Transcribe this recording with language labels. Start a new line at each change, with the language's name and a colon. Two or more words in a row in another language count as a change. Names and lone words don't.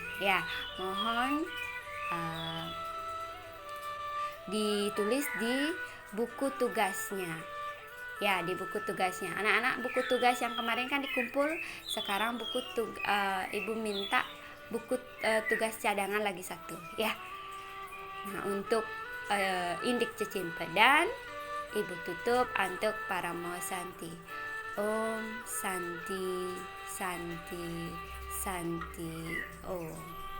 Indonesian: Ya, mohon ditulis di buku tugasnya. Ya, di buku tugasnya. Anak-anak, buku tugas yang kemarin kan dikumpul, sekarang Ibu minta buku tugas cadangan lagi satu, ya. Nah, untuk indik cecimpedan Ibu tutup untuk para Santi.
Sanskrit: Om Santi Santi Santi Om.